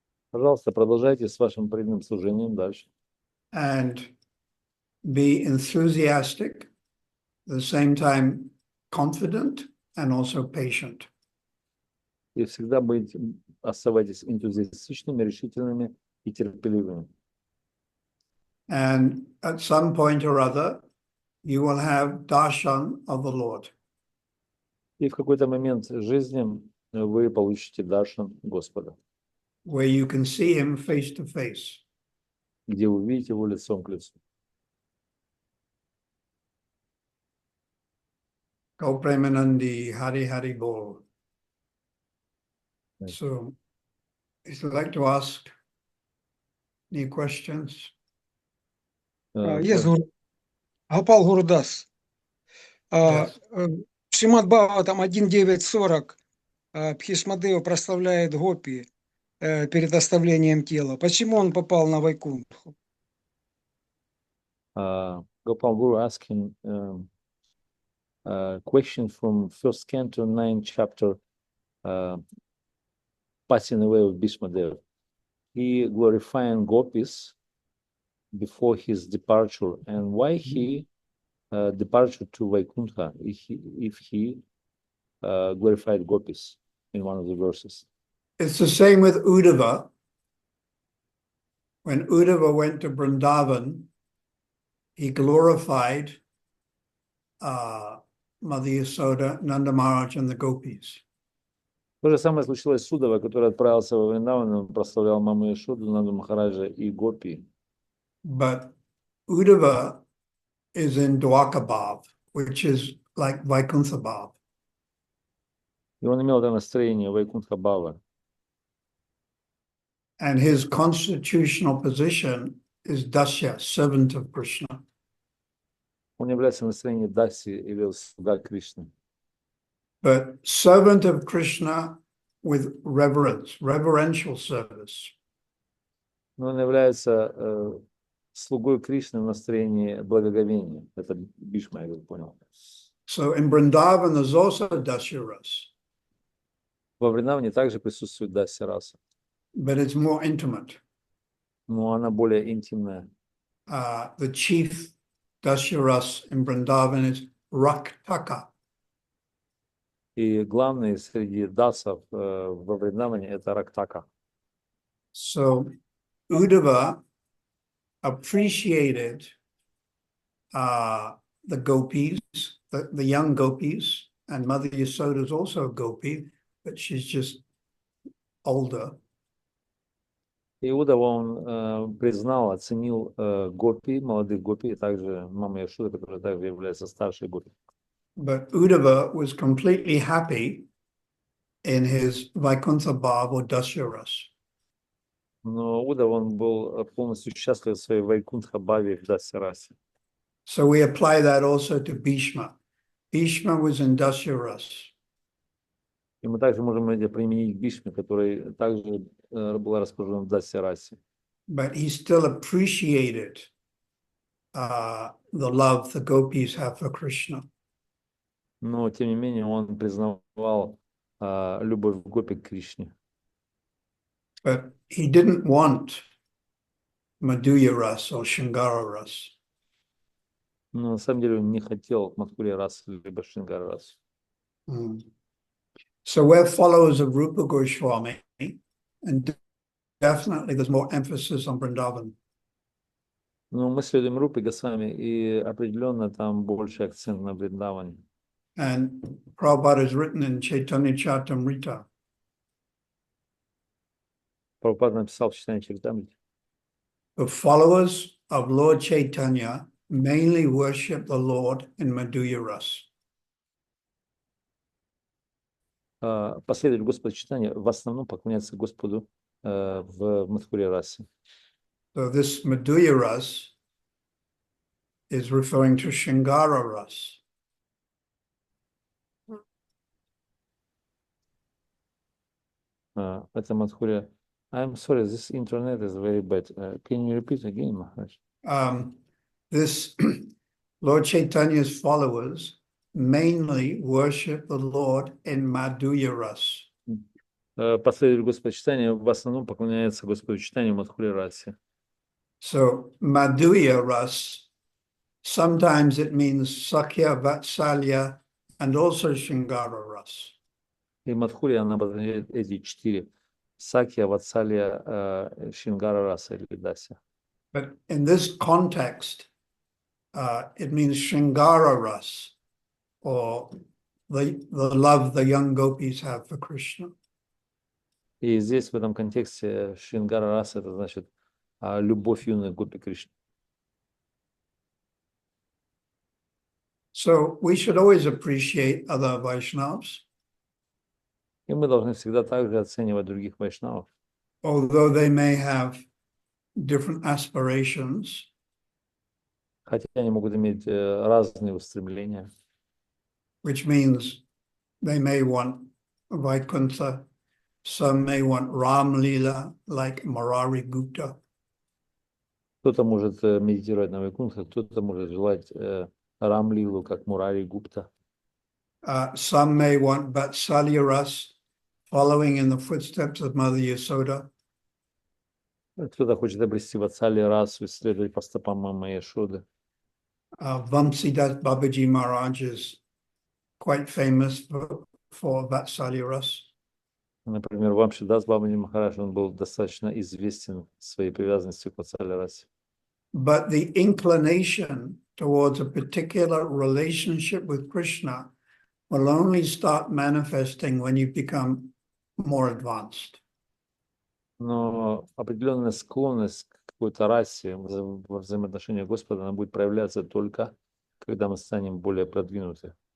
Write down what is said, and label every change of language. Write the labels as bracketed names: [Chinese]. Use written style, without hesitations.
[Russian] Пожалуйста, продолжайте с вашим преданным служением дальше. [English] And be enthusiastic, at the same time confident and also patient. [Russian] И всегда оставайтесь энтузиастичными, решительными и терпеливыми. [English] And at some point or other, you will have darshan of the Lord. [Russian] И в какой-то момент жизни вы получите даршан Господа, [English] where you can see him face to face. [Russian] где вы видите его лицом к лицу. [English] Go Premanandi, Hari Hari Bol. Right. So, if you'd like to ask any questions, Yes, Гопал Гурудас. Yes. [Russian] Шримад Бхагаватам 1.9.40 Бхишмадева прославляет Гопи перед оставлением тела. Почему он попал на Вайкунтху? [English] Gopal Guru asking question from first canto 9 chapter passing away of Bhishmadev. He glorifying gopis before his departure, and why he departure to Vaikuntha if he glorified gopis in one of the verses. It's the same with Uddhava. When Uddhava went to Vrindavan, he glorified Mother Yasoda, Nanda Maharaj, and the gopis. [Russian] То же самое случилось с Уддавой, который отправился во Вриндаван, он прославлял Маму Яшоду, Нанду Махараджа и Гопи. [English] But Uddhava is in Dwakabhav, which is like Vaikuntha Bhav. [Russian] И он имел это настроение Вайкунтха Бхава. [English] And his constitutional position is Dasya, servant of Krishna. [Russian] Он является в настроении Даси или слуга Кришны. [English] But servant of Krishna with reverence, reverential service. [Russian] Но он является слугой Кришны в настроении благоговения. Это Бишма, я понял. [English] So in Vrindavan, there's also Dasya Ras, [Russian] Во Вриндаване также присутствует Дасya раса, [English] but it's more intimate. [Russian] но она более интимная. [English] The chief Dasya Ras in Vrindavan is Raktaka. [Russian] И главный среди дасов во Вриндаване это Рактака. [English] So Uddhava appreciated the gopis, the young gopis, and Mother Yasoda is also a gopi, but she's just older. [Russian] Иуда он признал, оценил гопи, молодых гопи, и также мама Яшода, которая также является старшей гопи. [English] But Uddhava was completely happy in his Vaikuntha Bhav or Dasya Ras. [Russian] Но Уда он был полностью счастлив в своей Вайкунтха Бхаве в Дасya расе. [English] So we apply that also to Bhishma. Bhishma was in Dasya Ras. [Russian] И мы также можем это применить к Бишме, который также был расположен в Дасya расе. [English] But he still appreciated the love the gopis have for Krishna. [Russian] Но, тем не менее, он признавал любовь гопи к Кришне. [English] But he didn't want Madhurya Ras or Shringara Ras. [Russian] Но на самом деле он не хотел Мадхурья рас либо Шрингара рас. [English] So we're followers of Rupa Goswami, and definitely there's more emphasis on Vrindavan. [Russian] Но мы следуем Рупе Госвами, и определенно там больше акцент на Вриндаване. [English] And Prabhupada has written in Chaitanya Charitamrita, [Russian] Прабхупада написал в Читании Чаритамрите. [English] the followers of Lord Chaitanya mainly worship the Lord in Madhurya Ras. [Russian] Последователи Господа Читания в основном поклоняются Господу в Мадхурья расе. [English] So this Madhurya Ras is referring to Shringara Ras. [Russian] Это Мадхурья. [English] I'm sorry, this internet is very bad. Can you repeat again, Maharaj? This Lord Chaitanya's followers mainly worship the Lord in Madhurya Ras. [Russian] Последователи Господа Читания в основном поклоняются Господу Читанию в Мадхурья расе. [English] So Madhurya Ras, sometimes it means Sakhya, Vatsalya, and also Shringara Ras. [Russian] И Мадхурья, она обозначает эти четыре. Сакья, Ватсалья, Шингара раса или Дася. [English] But in this context, it means Shringara Ras, or the love the young gopis have for Krishna. [Russian] И здесь, в этом контексте, Шингара раса, это значит любовь юных гопи Кришны. [English] So we should always appreciate other Vaishnavas, [Russian] И мы должны всегда также оценивать других вайшнавов, [English] although they may have different aspirations. [Russian] хотя они могут иметь разные устремления, [English] Which means they may want Vaikuntha, some may want Ram Lila, like Murari Gupta. [Russian] Кто-то может медитировать на Вайкунтхе, кто-то может желать Рамлилу, как Мурари Гупта. [English] Some may want Vatsalya Ras, following in the footsteps of Mother Yasoda. [Russian] Кто-то хочет обрести Ватсали расу, исследовать по стопам Мамы Яшоды. [English] Vamsidas Babaji Maharaj is quite famous for Vatsalya Ras. [Russian] Например, Вамшидас Бабаджи Махарадж, он был достаточно известен своей привязанностью к Ватсали расе. [English] But the inclination towards a particular relationship with Krishna will only start manifesting when you become more advanced. [Russian] Но определенная склонность к какой-то расе во взаимоотношении Господа, она будет проявляться только, когда мы станем более продвинуты.